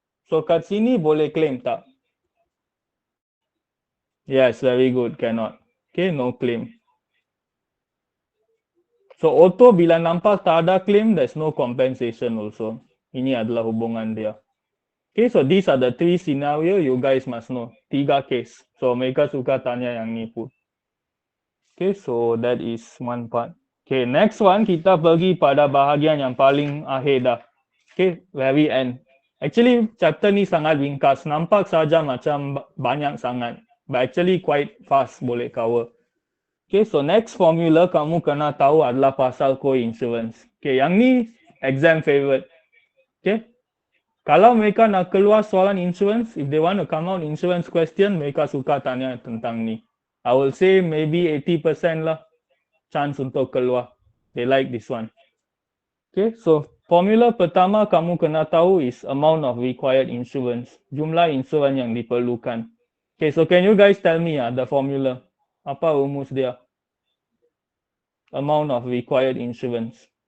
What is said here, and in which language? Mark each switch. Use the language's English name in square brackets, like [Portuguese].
[Malay] So kat sini boleh claim tak? [English] Yes, very good. Cannot. Okay, no claim. So auto [Malay] bila nampak tak ada [English] claim, there's no compensation also. [Malay] Ini adalah hubungan dia. [English] Okay, so these are the 3 scenario you guys must know. 3 case. So [Malay] mereka suka tanya yang ni pun. [English] Okay, so that is one part. [Malay] Okay, [English] next one [Malay] kita pergi pada bahagian yang paling akhir dah. [English] Okay, very end. Actually, chapter [Malay] ni sangat ringkas. Nampak saja macam banyak sangat. [English] But actually quite fast [Malay] boleh cover. Okay, [English] so next formula [Malay] kamu kena tahu adalah pasal co-insurance. Okay, yang ni exam favorite. Okay, kalau mereka nak keluar soalan insurance, [English] if they want to come out insurance question, [Malay] mereka suka tanya tentang ni. [English] I will say maybe 80% lah chance [Malay] untuk keluar. [English] They like this one. Okay, so formula [Malay] pertama kamu kena tahu [English] is amount of required insurance. [Malay] Jumlah insurans yang diperlukan. [English] Okay, so can you guys tell me the formula? [Malay] Apa rumus dia? [English] Amount of required insurance.